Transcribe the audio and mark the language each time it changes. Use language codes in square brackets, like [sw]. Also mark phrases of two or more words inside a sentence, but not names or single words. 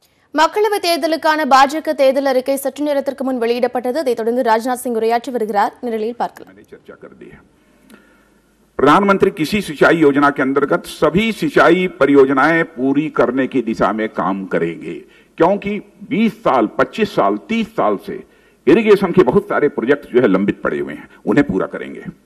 [ta] மக்களவைத் தேர்தலுக்கான பாஜக தேர்தல் அறிக்கை சற்று நேரத்திற்கு முன் வெளியிடப்பட்டது. அதைத் தொடர்ந்து ராஜ்நாத் சிங் உரையாற்றி வருகிறார். நிரலில் பார்க்கலாம். [hi] चर्चा कर दी है। प्रधानमंत्री किसी सिंचाई योजना के अंतर्गत सभी सिंचाई परियोजनाएं पूरी करने की दिशा में काम करेंगे, क्योंकि 20 साल, 25 साल, 30 साल से इरिगेशन के बहुत सारे प्रोजेक्ट जो है लंबित पड़े हुए हैं, उन्हें पूरा करेंगे।